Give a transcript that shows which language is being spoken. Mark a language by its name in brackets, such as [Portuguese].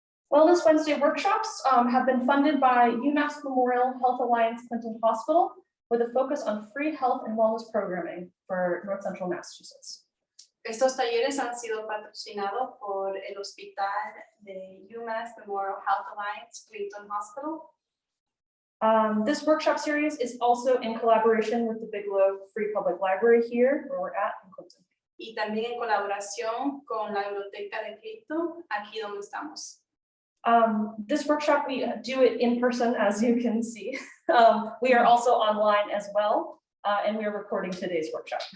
[English] Wellness Wednesday workshops have been funded by UMass Memorial Health Alliance Clinton Hospital with a focus on free health and wellness programming for North Central Massachusetts. [Spanish] Estos talleres han sido patrocinados por el Hospital de UMass Memorial Health Alliance Clinton Hospital. [English] This workshop series is also in collaboration with the Bigelow Free Public Library here, where we're at in Clinton. [Spanish] Y también en colaboración con la biblioteca de Clinton, aquí donde estamos. [English] This workshop, we do it in person, as you can see. We are also online as well, and we are recording today's workshop.